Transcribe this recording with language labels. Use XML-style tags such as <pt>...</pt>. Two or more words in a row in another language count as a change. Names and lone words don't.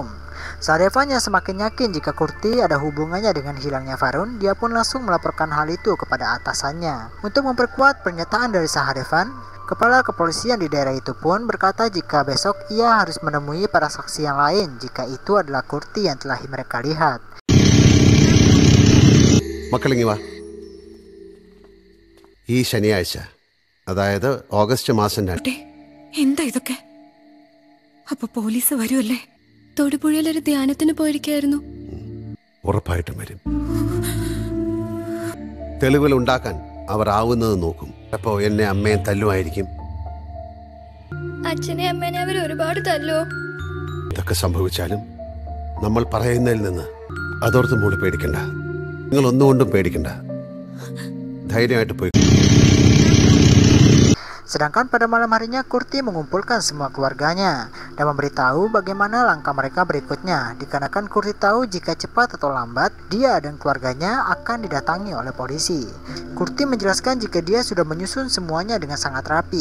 <id>Sahadevan yang semakin yakin jika Kurti ada hubungannya dengan hilangnya Farun, dia pun langsung melaporkan hal itu kepada atasannya. Untuk memperkuat pernyataan dari Sahadevan, kepala kepolisian di daerah itu pun berkata jika besok ia harus menemui para saksi yang lain jika itu adalah Kurti yang telah mereka lihat.</id> <ml>മക്കളിങ്ങി വാ. ഈ ശനിയാഴ്ച, അതായത് ഓഗസ്റ്റ് മാസം 2. എന്താ ഇതൊക്കെ? അപ്പൊ പോലീസ് വരുമല്ലേ? തൊടുപുഴയിലൊരു ധ്യാനത്തിന് പോയിരിക്കായിരുന്നു. ഉറപ്പായിട്ടും വരും. തെളിവുകൾ ഉണ്ടാക്കാൻ അവർ ആവുന്നത് നോക്കും. അപ്പോ എന്നെ അമ്മയും തല്ലുമായിരിക്കും. അച്ഛനെ അമ്മേനെ അവർ ഒരുപാട് തല്ലോ. ഇതൊക്കെ സംഭവിച്ചാലും നമ്മൾ പറയുന്നതിൽ നിന്ന് അതോർത്ത് മോള് പേടിക്കണ്ട. നിങ്ങൾ ഒന്നുകൊണ്ടും പേടിക്കണ്ട. ധൈര്യമായിട്ട് പോയി.</ml> <id>Sedangkan pada malam harinya Kurti mengumpulkan semua keluarganya dan memberitahu bagaimana langkah mereka berikutnya, dikarenakan Kurti tahu jika cepat atau lambat dia dan keluarganya akan didatangi oleh polisi. Kurti menjelaskan jika dia sudah menyusun semuanya dengan sangat rapi.</id>